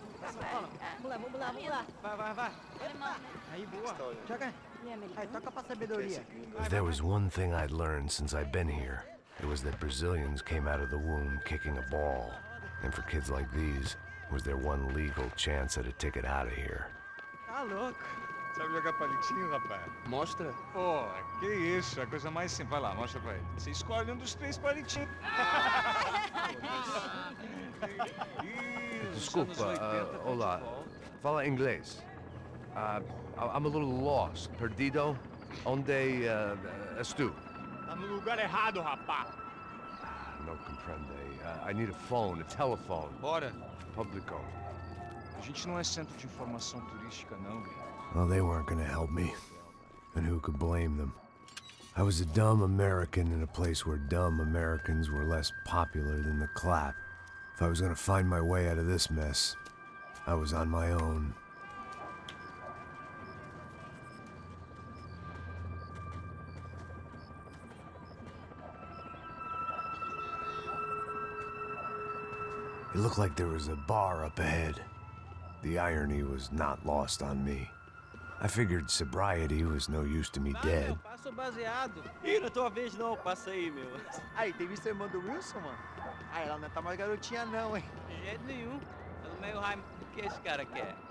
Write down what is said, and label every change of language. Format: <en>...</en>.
<pt>Vamos lá, vamos lá, vamos lá. Vai. Aí, boa. Joga. Aí, toca pra sabedoria.</pt> <en>If there was one thing I'd learned since I'd been here, it was that Brazilians came out of the womb kicking a ball. And for kids like these, it was their one legal chance at a ticket out of here.</en> <pt>Tá louco. Sabe jogar palitinho, rapaz? Mostra. Pô, que isso, é a coisa mais simples. Vai lá, mostra pra ele. Você escolhe um dos 3 palitinhos. Desculpa, olá. Fala inglês.</pt> <en>I'm a little lost.</en> <pt>Perdido? Onde estou? Tá no lugar errado, rapá.</pt> <es>No comprende.</es> <en>I need a phone, a telephone.</en> <pt>Bora. Publico. A gente não é centro de informação turística, não, Gui.</pt> <en>Well, they weren't gonna help me. And who could blame them? I was a dumb American in a place where dumb Americans were less popular than the clap. If I was gonna find my way out of this mess, I was on my own. It looked like there was a bar up ahead. The irony was not lost on me. I figured sobriety was no use to me dead.</en> <pt>Passo baseado. Ih, não é tua vez não, passa aí, meu. Aí, tem visto a irmã do Wilson, mano? Ah, ela não tá mais garotinha não, hein? De jeito nenhum. Pelo meio raio do que esse cara quer.</pt>